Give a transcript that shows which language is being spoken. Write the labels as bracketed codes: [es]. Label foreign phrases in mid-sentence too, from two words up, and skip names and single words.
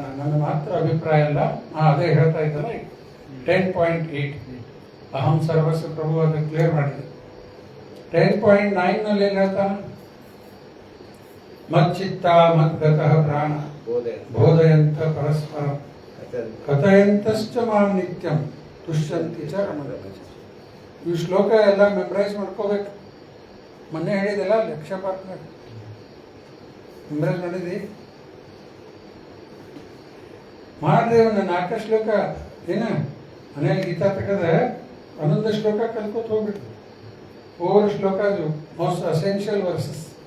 [kn] ನನ್ನ ಮಾತ್ರ ಅಭಿಪ್ರಾಯ ಅಲ್ಲ, ಅದೇ ಹೇಳ್ತಾ ಇದ್ದಲ್ಲ 10.8 [sa] ಅಹಂ ಸರ್ವಸ್ವ ಪ್ರಭು [kn] ಅಂತ ಕ್ಲಿಯರ್ ಮಾಡಿದೆ. [sa] 10.9 [kn] ನಲ್ಲಿ ಏನ್ ಹೇಳ್ತಾನ? [sa] ಮಚ್ಚಿತ್ತ ಮದ್ಗತಃ ಪ್ರಾಣ ಬೋಧಯಂತ ಪರಸ್ಪರ ಕಥಯಂತಶ್ಚ ಮಾಂ ನಿತ್ಯಂ ತುಷ್ಯಂತಿ ಚ ರಮಣ. [kn] ಈ ಶ್ಲೋಕ ಎಲ್ಲ ಮೆಮರೈಸ್ ಮಾಡ್ಕೋಬೇಕು. ಮೊನ್ನೆ ಹೇಳಿದೆಲ್ಲ ಲಕ್ಷ್ಯ ಪಾರ್ಕ್ನಾಗ ಮೆಮರೈಸ್ ಮಾಡಿದಿ ಮಾಡ್ರಿ. ಒಂದು 4 ಶ್ಲೋಕ ಏನ ಮನೆಯಲ್ಲಿ ಗೀತಾ ತೆಗೆದ 11 ಶ್ಲೋಕ ಕಲ್ಕೋತ ಹೋಗ್ಬಿಟ್ಟು 4 ಶ್ಲೋಕ [en] most essential verses.